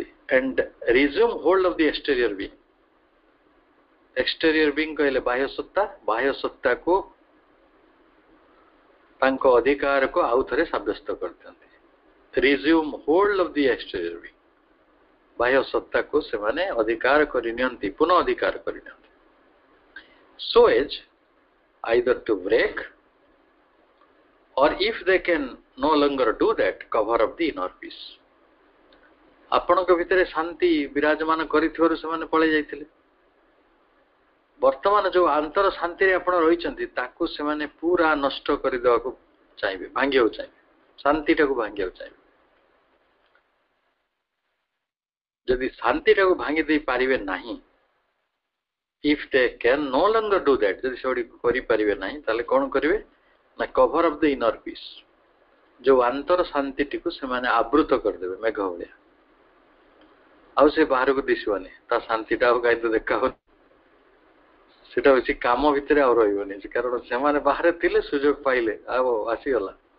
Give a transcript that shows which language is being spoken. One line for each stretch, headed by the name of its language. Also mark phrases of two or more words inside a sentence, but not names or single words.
English: And resume hold of the exterior being. exterior being
Odia: କହିଲେ ବାହ୍ୟ ସତ୍ତା, ବାହ୍ୟ ସତ୍ତାକୁ ତାଙ୍କ ଅଧିକାରକୁ ଆଉ ଥରେ ସାବ୍ୟସ୍ତ କରିଥାନ୍ତି।
English: resume hold of the exterior being,
Odia: ବାହ୍ୟ ସତ୍ତାକୁ ସେମାନେ ଅଧିକାର କରିନିଅନ୍ତି, ପୁନଃ ଅଧିକାର କରିନିଅନ୍ତି।
English: So as either to break, or if they can no longer do that, cover up the inner peace.
Odia: ଆପଣଙ୍କ ଭିତରେ ଶାନ୍ତି ବିରାଜମାନ କରିଥିବାରୁ ସେମାନେ ପଳେଇ ଯାଇଥିଲେ, ବର୍ତ୍ତମାନ ଯୋଉ ଆନ୍ତର ଶାନ୍ତିରେ ଆପଣ ରହିଛନ୍ତି ତାକୁ ସେମାନେ ପୁରା ନଷ୍ଟ କରିଦେବାକୁ ଚାହିଁବେ, ଭାଙ୍ଗିବାକୁ ଚାହିଁବେ, ଶାନ୍ତିଟାକୁ ଭାଙ୍ଗିବାକୁ ଚାହିଁବେ। ଯଦି ଶାନ୍ତିଟାକୁ ଭାଙ୍ଗି ଦେଇ ପାରିବେ ନାହିଁ,
English: if they can no longer do that,
Odia: ଯଦି ସେଗୁଡ଼ିକୁ କରିପାରିବେ ନାହିଁ ତାହେଲେ କ'ଣ କରିବେ ନା
English: cover up the inner peace,
Odia: ଯୋଉ ଆନ୍ତର ଶାନ୍ତିଟିକୁ ସେମାନେ ଆବୃତ କରିଦେବେ ମେଘ ଭଳିଆ, ଆଉ ସେ ବାହାରକୁ ଦିଶିବନି, ତା ଶାନ୍ତିଟା ଆଉ କାହିଁ ତ ଦେଖା ହଉନି, ସେଟା ହଉଛି କାମ ଭିତରେ ଆଉ ରହିବନି, କାରଣ ସେମାନେ ବାହାରେ ଥିଲେ ସୁଯୋଗ ପାଇଲେ ଆଉ ଆସିଗଲା।